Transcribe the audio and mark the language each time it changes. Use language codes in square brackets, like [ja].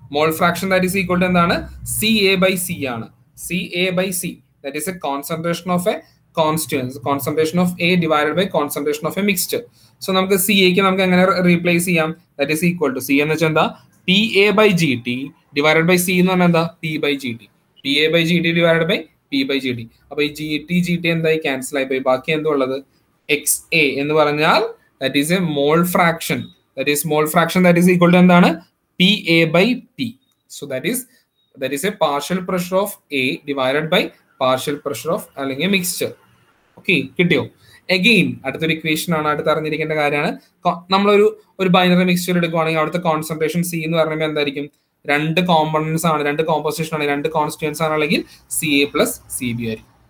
[en] mole fraction that is equal to [ml] എന്താണ് C A by C ആണ്. [en] C A by C that is A concentration of A concentration of A divided by concentration of A mixture. [ml] So നമുക്ക് C എക്ക് നമുക്ക് എങ്ങനെ replace ചെയ്യാം? That is equal to C എന്ന് വെച്ചാൽ എന്താ P A by G T divided by C എന്ന് പറഞ്ഞാൽ എന്താ P by G T. P A by G T divided by P by GT. അപ്പോൾ ഈ GT എന്തായി ക്യാൻസൽ ആയി പോയി. ബാക്കി എന്താ ഉള്ളത്? XA എന്ന് പറഞ്ഞാൽ [en] that is a mole fraction. That is mole fraction that is equal to [ml] എന്താണ്? [en] PA by P. So that is a partial pressure of A divided by partial pressure of [ml] അല്ലെങ്കിൽ [en] mixture. [ml] Okay, കിട്ടിയോ? Again അടുത്തൊരു equation ആണ്, അടുത്ത് അറിഞ്ഞിരിക്കേണ്ട കാര്യമാണ്. നമ്മളൊരു binary mixture എടുക്കുവാണെങ്കിൽ അവിടുത്തെ കോൺസെൻട്രേഷൻ സി എന്ന് പറയുമ്പോൾ എന്തായിരിക്കും? രണ്ട് കോമ്പണൻസ് ആണ്, രണ്ട് കോമ്പോസിഷൻ ആണ്, രണ്ട് കോൺസ്റ്റിറ്റ്യൂൻസ് ആണെങ്കിൽ [en] CA plus CB [ml] ആയിരിക്കും.